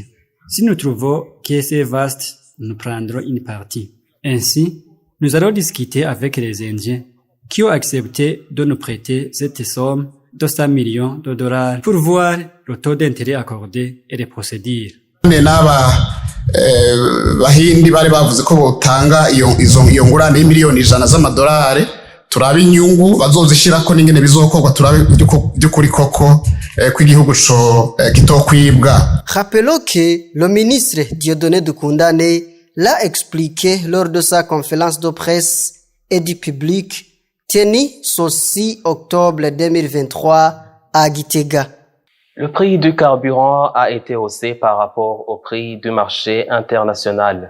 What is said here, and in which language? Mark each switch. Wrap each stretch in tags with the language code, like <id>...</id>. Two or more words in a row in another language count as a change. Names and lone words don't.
<fr>Si nous trouvons que c'est vaste, nous prendrons une partie. Ainsi, nous allons discuter avec les Indiens qui ont accepté de nous prêter cette somme de 100 millions de dollars pour voir le taux d'intérêt accordé et les procédures.</fr> <rn>Bahindi bari bavuze ko botanga iyo ngurane y'imiliyoni 100 z'amadolari turabe inyungu bazozishirako n'ingene bizokorwa turabe by'ukuri koko kw'igihugu co kitokwibwa.</rn> <fr>Rappelons que le ministre Dieudonné Dukundane l'a expliqué lors de sa conférence de presse et du public tenue ce 6 octobre 2023 à Gitega. Le prix du carburant a été haussé par rapport au prix du marché international.</fr>